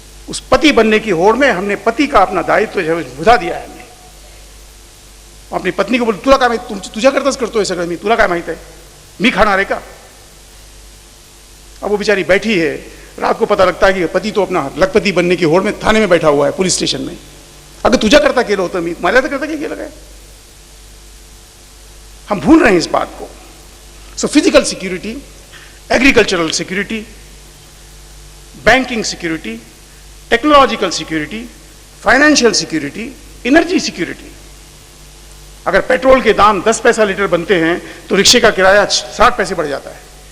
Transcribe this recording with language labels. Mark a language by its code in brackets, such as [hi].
[hi] उस पति बनने की होड़ में हमने पति का अपना दायित्व जो है बुझा दिया है। हमने अपनी पत्नी को बोल, [mr] तुला काय माहिती, तुझ्या करताच करतोय सगळं मी, तुला काय माहित आहे, मी खाणार आहे का? [hi] अब वो बेचारी बैठी है, रात को पता लगता है कि पति तो अपना लखपति बनने की होड़ में थाने में बैठा हुआ है, पुलिस स्टेशन में। [mr] अगर तुझ्या करता केलं होतं मी, मला तर करता केलं काय? [hi] हम भूल रहे हैं इस बात को। [en] So physical security, agricultural security, banking security, technological security, financial security, energy security. [hi] अगर पेट्रोल के दाम 10 पैसा लीटर बनते हैं तो रिक्शे का किराया 60 पैसे बढ़ जाता है।